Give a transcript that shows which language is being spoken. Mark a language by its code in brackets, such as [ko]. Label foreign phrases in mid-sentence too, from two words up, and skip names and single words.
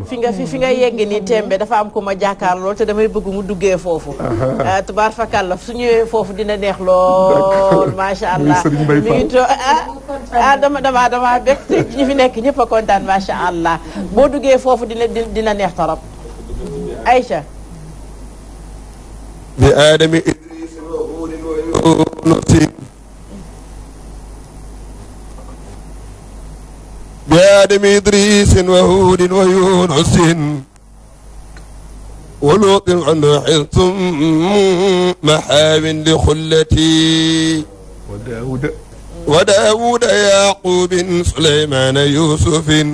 [wo] fi nga yegg nii tembe dafa am ku ma jàkkaar lool te damay bëgg mu duggee foofu tubaar fakal la su ñëwee foofu dina neex lool [ar] ما شاء الله [wo] mi ngi to dama bég te ñi fi nekk ñëpp a kontaan [ar] ما شاء الله [wo] boo duggee foofu dina neex torop Aïcha [ar] بآدم إدريس وهود ويونس بآدم إدريس وهود ويونس ولوط عنه ثم محاب لخلتي وداود يعقوب سليمان يوسف